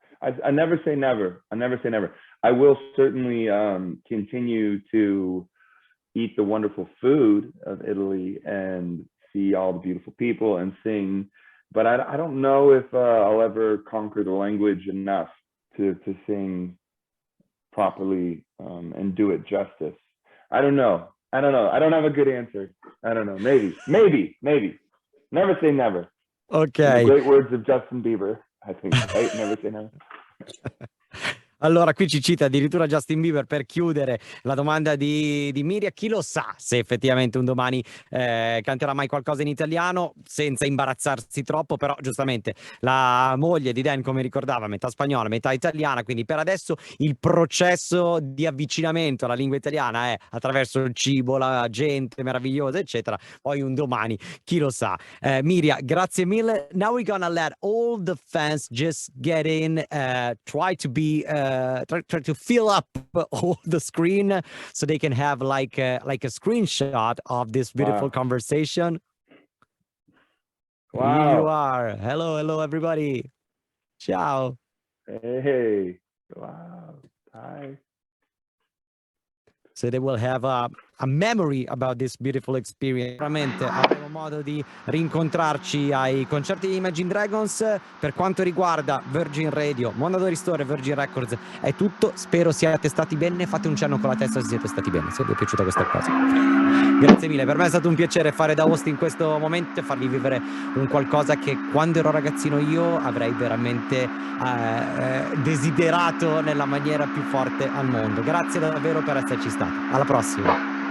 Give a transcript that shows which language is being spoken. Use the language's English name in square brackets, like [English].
[English] I never say never. I will certainly continue to eat the wonderful food of Italy and see all the beautiful people and sing, but I don't know if I'll ever conquer the language enough to sing properly and do it justice. I don't know. I don't have a good answer. I don't know. Maybe. Never say never. Okay. In the great words of Justin Bieber, I think, right? Never say never. [Italian] Allora, qui ci cita addirittura Justin Bieber per chiudere la domanda di Miria. Chi lo sa se effettivamente un domani canterà mai qualcosa in italiano, senza imbarazzarsi troppo, però giustamente la moglie di Dan, come ricordava, metà spagnola, metà italiana, quindi per adesso il processo di avvicinamento alla lingua italiana è attraverso il cibo, la gente meravigliosa, eccetera. Poi un domani, chi lo sa. Miria, grazie mille. [English] Now we're gonna let all the fans just get in, try to be try to fill up all the screen so they can have like a screenshot of this beautiful conversation. Wow. Here you are. Hello everybody. [Italian] Ciao. [English] Hey. Wow. Hi. So they will have a memory about this beautiful experience. [Italian] Veramente avremo modo di rincontrarci ai concerti di Imagine Dragons. Per quanto riguarda Virgin Radio, Mondadori Store e Virgin Records è tutto. Spero siate stati bene. Fate un cenno con la testa se siete stati bene, se vi è piaciuta questa cosa. Grazie mille, per me è stato un piacere fare da host in questo momento e farvi vivere un qualcosa che quando ero ragazzino io avrei veramente desiderato nella maniera più forte al mondo. Grazie davvero per esserci stati. Alla prossima.